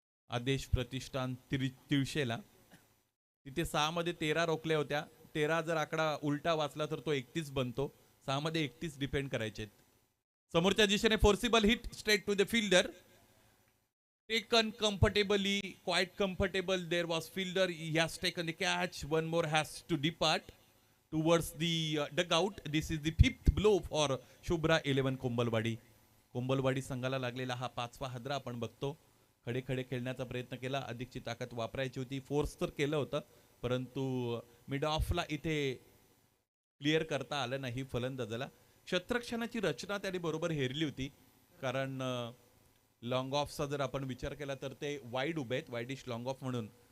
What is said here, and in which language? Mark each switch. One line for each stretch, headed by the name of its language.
Marathi: आदेश प्रतिष्ठान तिळशेला. तिथे 6 मध्ये 13 रोखल्या होत्या. 13 जर आकडा उलटा वाचला तर तो 31 बनतो. 6 मध्ये 31 डिपेंड करायचे. समोरच्या दिशेने
English: Forcible hit straight to the fielder. Taken comfortably, quite comfortable. There was fielder. He has taken the catch. One more has to depart towards the dugout. This is the 5th blow for Shubhra 11 Kombalwadi.
Marathi: कोंबलवाडी संघाला लागलेला हा 5वा हादरा आपण बघतो. खडे खडे खेळण्याचा प्रयत्न केला. अधिकची ताकद वापरायची होती. फोर्स तर केलं होतं परंतु मिड ऑफला इथे क्लिअर करता आलं नाही फलंदाजाला. क्षेत्ररक्षणाची रचना त्याने बरोबर हेरली होती कारण लॉंग ऑफचा जर आपण विचार केला तर ते वाईड उभे आहेत, वाईडिश लॉंग ऑफ म्हणून.